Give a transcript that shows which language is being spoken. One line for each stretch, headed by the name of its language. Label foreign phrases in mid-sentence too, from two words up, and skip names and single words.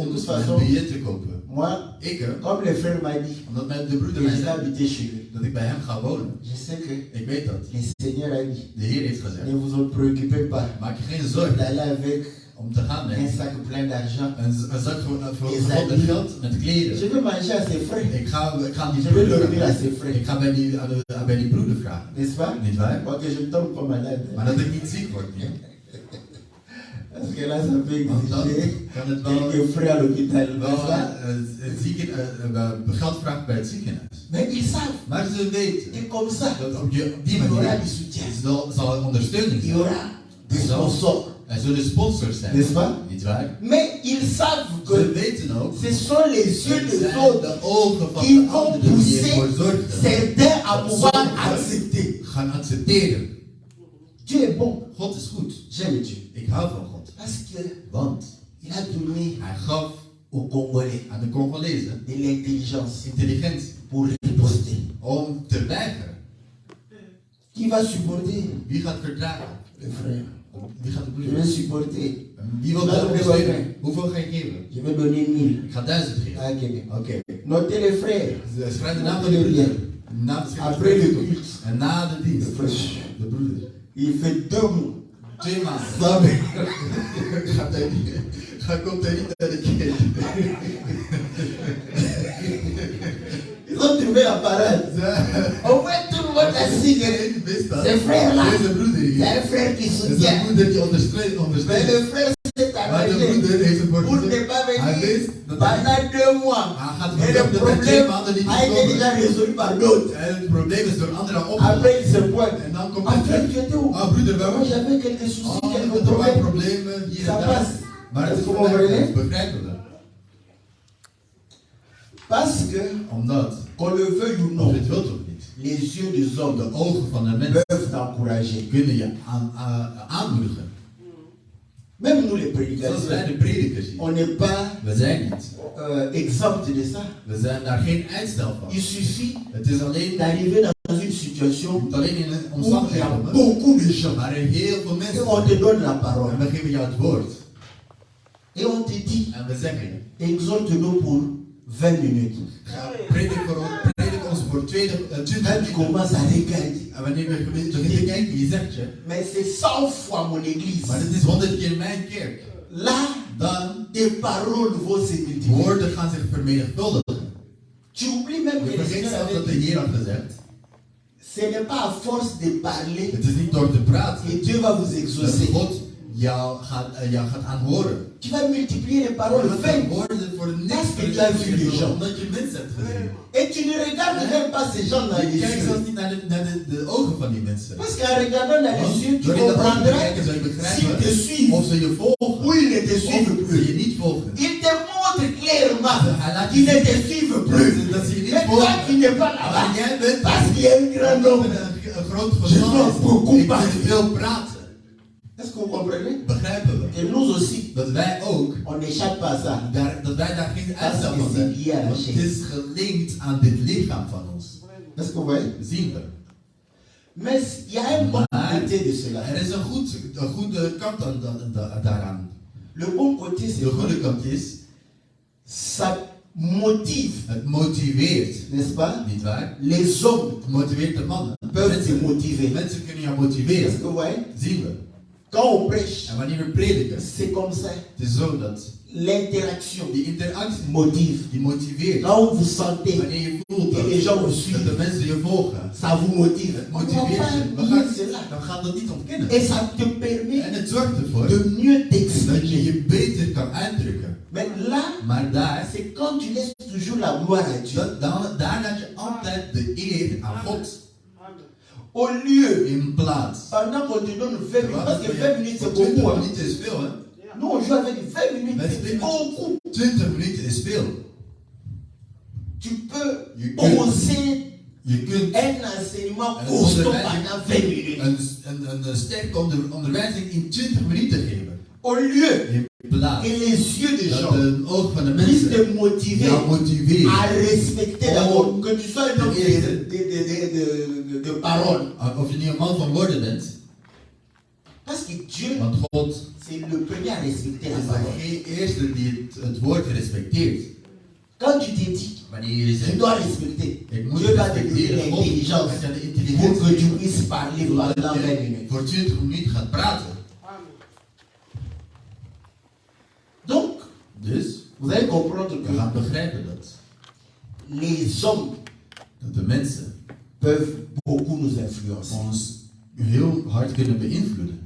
French: De toute
Dutch: een
French: façon,
Dutch: biljet te kopen.
French: Moi,
Dutch: Ik,
French: comme le frère m'a dit
Dutch: omdat de
French: que
Dutch: broeder
French: je
Dutch: mij
French: vais
Dutch: zei
French: habiter chez lui,
Dutch: dat ik bij hem ga wonen.
French: je sais que
Dutch: Ik weet dat.
French: le Seigneur a dit,
Dutch: De Heer heeft gezegd.
French: ne vous en préoccupez pas
Dutch: Maak je geen zorgen
French: d'aller avec
Dutch: om te gaan
French: un
Dutch: met
French: sac plein d'argent.
Dutch: een zak vol Is met dat- geld, met
French: Je
Dutch: kleden.
French: vais manger à ses frais.
Dutch: Ik ga die
French: Je vais
Dutch: broeder
French: dormir à
Dutch: vragen.
French: ses frais.
Dutch: Ik ga bij die broeder vragen.
French: N'est-ce pas?
Dutch: Niet waar?
French: Pour que je ne tombe pas malade.
Dutch: Maar dat ik niet ziek word. Ja?
French: Parce que là, ça peut
Dutch: Want dan
French: exiger
Dutch: kan het wel,
French: quelques frais à l'hôpital. N'est-ce pas?
Dutch: geld vragen bij het ziekenhuis.
French: Mais ils savent
Dutch: Maar ze weten
French: que comme ça,
Dutch: dat op die
French: il y aura
Dutch: manier
French: du soutien.
Dutch: zal er ondersteuning
French: Il y
Dutch: zijn.
French: aura des sponsors.
Dutch: Er zullen sponsors zijn.
French: N'est-ce pas?
Dutch: Niet waar?
French: Mais ils savent
Dutch: Ze
French: que
Dutch: weten ook.
French: ce sont les yeux
Dutch: Het
French: des
Dutch: zijn
French: autres
Dutch: de ogen van
French: qui
Dutch: de
French: vont
Dutch: anderen die ervoor
French: pousser
Dutch: zorgen.
French: certains à
Dutch: Dat
French: pouvoir
Dutch: sommigen
French: accepter.
Dutch: gaan accepteren.
French: Dieu est bon.
Dutch: God is goed.
French: J'aime Dieu.
Dutch: Ik hou van God.
French: Parce qu'il
Dutch: Want
French: a donné
Dutch: hij gaf
French: aux Congolais
Dutch: aan de Congolezen
French: de l'intelligence
Dutch: intelligentie
French: pour riposter.
Dutch: om te weigeren.
French: Qui va supporter
Dutch: Wie gaat verdragen?
French: le frère?
Dutch: Wie gaat de
French: Je
Dutch: broeder?
French: vais supporter.
Dutch: Wie wil dat ondersteunen? Hoeveel ga je geven?
French: Je vais donner 1000.
Dutch: Ik ga 1000 geven.
French: Ah, ok.
Dutch: Oké.
French: Notez les frères.
Dutch: Schrijf de naam van de broeder.
French: Après le culte.
Dutch: En na de dienst.
French: Le frère.
Dutch: De broeder.
French: Il fait 2 mois.
Dutch: 2 maanden.
French: Ça va.
Dutch: Komt hij niet naar de kerk.
French: Ils ont trouvé la parade. Au moins tout le monde a signé. Ce frère-là,
Dutch: Deze broeder
French: c'est
Dutch: hier.
French: un frère qui
Dutch: Dat is een
French: soutient.
Dutch: broeder die
French: Mais
Dutch: ondersteunt.
French: le frère s'est
Dutch: Maar de
French: arrangé
Dutch: broeder heeft ervoor
French: pour ne
Dutch: gezorgd.
French: pas
Dutch: Hij
French: venir
Dutch: wist dat hij
French: pendant 2 mois.
Dutch: hij gaat
French: Et le
Dutch: vertellen dat hij 2
French: problème
Dutch: maanden niet
French: a été déjà
Dutch: komen.
French: résolu par d'autres.
Dutch: En het probleem is door anderen opgelost.
French: Après, il se pointe.
Dutch: En dan komt
French: Ah,
Dutch: hij
French: frère,
Dutch: terug.
French: tu étais où?
Dutch: Ah, broeder, waar
French: Moi,
Dutch: was je?
French: j'avais quelques soucis,
Dutch: Oh,
French: quelques
Dutch: er waren
French: problèmes.
Dutch: problemen hier
French: Ça
Dutch: en daar.
French: passe.
Dutch: Maar het is
French: Est-ce que vous comprenez?
Dutch: verwerkt. Begrijpen we.
French: Parce que,
Dutch: Omdat,
French: qu'on le veuille ou
Dutch: of
French: non,
Dutch: je het wilt of niet,
French: les yeux des
Dutch: de
French: hommes
Dutch: ogen van de mensen
French: peuvent t'encourager.
Dutch: kunnen je aanmoedigen.
French: Même nous, les
Dutch: Zoals
French: prédicateurs,
Dutch: wij de predikers hier.
French: on n'est pas
Dutch: We zijn niet.
French: exempts de ça.
Dutch: We zijn daar geen uitstel van.
French: Il suffit
Dutch: Het is alleen,
French: d'arriver dans une situation
Dutch: moet alleen in een
French: où il y a
Dutch: omstandigheid komen.
French: beaucoup de gens.
Dutch: Maar er heel veel
French: Et
Dutch: mensen
French: on te
Dutch: zijn.
French: donne la parole.
Dutch: En we geven jou het woord.
French: Et on te dit,
Dutch: En we zeggen je,
French: exhorte-nous pour 20 minutes.
Dutch: Predik ons voor 20
French: Quand tu
Dutch: minuten.
French: commences à regarder,
Dutch: En wanneer we begint te kijken, je zegt je,
French: mais c'est 100 fois mon église.
Dutch: maar het is 100 keer mijn kerk.
French: Là,
Dutch: Dan
French: tes paroles vont se multiplier.
Dutch: woorden gaan zich vermenigvuldigen.
French: Tu oublies même que
Dutch: Je
French: le
Dutch: vergeet
French: Seigneur
Dutch: zelfs dat de
French: avait dit,
Dutch: Heer had gezegd,
French: ce n'est pas à force de parler
Dutch: het is niet door te praten
French: que Dieu va vous
Dutch: dat
French: exaucer.
Dutch: God jou gaat aanhoren.
French: Tu vas multiplier les paroles
Dutch: Je gaat
French: 20.
Dutch: woorden voor niks
French: Parce que tu as vu les gens.
Dutch: omdat je mensen hebt gezien.
French: Et tu ne regardes même pas ces gens dans les
Dutch: Je kijkt
French: yeux.
Dutch: zelfs niet naar de ogen van die mensen.
French: Parce qu'en regardant dans les yeux, tu
Dutch: Door in de ogen te
French: comprendras
Dutch: kijken zou je
French: s'ils te
Dutch: begrijpen
French: suivent
Dutch: of ze je volgen
French: ou ils ne te suivent
Dutch: of ze je
French: plus.
Dutch: niet volgen.
French: Ils te montrent clairement
Dutch: Hij laat je
French: qu'ils ne
Dutch: zien
French: te suivent plus.
Dutch: dat ze je
French: Mais
Dutch: niet
French: toi
Dutch: volgen.
French: qui n'es pas
Dutch: Maar
French: là-bas,
Dutch: jij bent
French: parce qu'il y a un grand nombre.
Dutch: een groot
French: Je dois
Dutch: getal.
French: beaucoup
Dutch: Ik
French: parler.
Dutch: moet veel praten.
French: Est-ce que vous comprenez?
Dutch: Begrijpen we?
French: Et nous aussi,
Dutch: Dat wij ook,
French: on n'échappe pas à ça.
Dutch: dat wij daar geen
French: Parce
Dutch: uitstel
French: que
Dutch: van
French: c'est
Dutch: zijn.
French: lié à la
Dutch: Want het
French: chair.
Dutch: is gelinkt aan dit lichaam van ons.
French: Est-ce que vous voyez?
Dutch: Zien we.
French: Mais il y a un bon
Dutch: Maar
French: côté de cela.
Dutch: er is een goede kant daaraan.
French: Le bon côté, c'est
Dutch: De
French: quoi?
Dutch: goede kant is,
French: Ça motive,
Dutch: het motiveert.
French: n'est-ce pas?
Dutch: Niet waar?
French: Les hommes
Dutch: Het motiveert de mannen.
French: peuvent se motiver.
Dutch: Mensen kunnen jou
French: Est-ce
Dutch: motiveren.
French: que vous voyez?
Dutch: Zien we.
French: Quand on prêche,
Dutch: En wanneer we prediken,
French: c'est comme ça.
Dutch: het is zo dat
French: L'interaction
Dutch: die interactie
French: motive.
Dutch: die motiveert.
French: Quand vous sentez
Dutch: Wanneer je voelt
French: que les gens vous
Dutch: dat de
French: suivent,
Dutch: mensen je volgen,
French: ça vous motive.
Dutch: het
French: On ne
Dutch: motiveert
French: va
Dutch: je.
French: pas
Dutch: We
French: nier
Dutch: gaan,
French: cela.
Dutch: dan gaan dat niet ontkennen.
French: Et ça te permet
Dutch: En het zorgt ervoor
French: de mieux
Dutch: dat je
French: t'exprimer.
Dutch: je beter kan uitdrukken.
French: Mais là,
Dutch: Maar daar,
French: c'est quand tu laisses toujours la gloire à Dieu.
Dutch: daar laat je altijd de eer aan God
French: Au lieu,
Dutch: in plaats.
French: pendant qu'on te donne 20 minutes, parce que 20 minutes c'est
Dutch: 20
French: beaucoup. Hein.
Dutch: minuten is veel, hè?
French: Nous on joue avec 20 minutes,
Dutch: Wij
French: c'est
Dutch: spelen
French: beaucoup.
Dutch: 20 minuten is veel.
French: Tu peux
Dutch: Je kunt,
French: poser
Dutch: je kunt
French: un enseignement
Dutch: En
French: costaud
Dutch: onderwijs-
French: pendant 20 minutes.
Dutch: een sterke onderwijzing in 20 minuten geven.
French: Au lieu
Dutch: In plaats
French: que les yeux des
Dutch: dat
French: gens
Dutch: de ogen van de
French: puissent
Dutch: mensen
French: te motiver
Dutch: jou motiveren.
French: à respecter d'abord, que tu sois un homme
Dutch: Eerste.
French: de parole.
Dutch: Of je niet een man van woorden bent,
French: Parce que Dieu,
Dutch: want God
French: c'est le premier à respecter la
Dutch: is
French: parole.
Dutch: de eerste die het woord respecteert.
French: Quand tu te dis,
Dutch: Wanneer je
French: tu
Dutch: zegt,
French: dois respecter,
Dutch: ik moet
French: Dieu va te donner
Dutch: respecteren, God
French: l'intelligence
Dutch: heeft jou de
French: pour
Dutch: intelligentie
French: que tu
Dutch: gegeven,
French: puisses parler pendant
Dutch: zodat
French: 20
Dutch: je
French: minutes.
Dutch: voor 20 minuten gaat praten.
French: Donc,
Dutch: Dus,
French: vous allez comprendre
Dutch: we
French: que
Dutch: gaan begrijpen dat
French: les hommes
Dutch: de mensen
French: peuvent beaucoup nous influencer.
Dutch: ons heel hard kunnen beïnvloeden.